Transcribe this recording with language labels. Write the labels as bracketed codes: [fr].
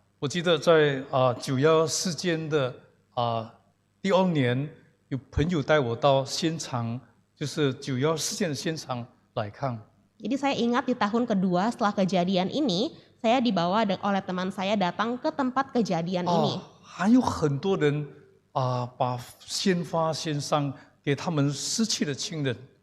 [zh] 我记得在911事件的第2年，有朋友带我到现场，就是911事件的现场来看。 [id] Jadi saya ingat di tahun kedua setelah kejadian ini, saya dibawa oleh teman saya datang ke tempat kejadian ini. [zh] 还有很多人把鲜花献上给他们失去的亲人。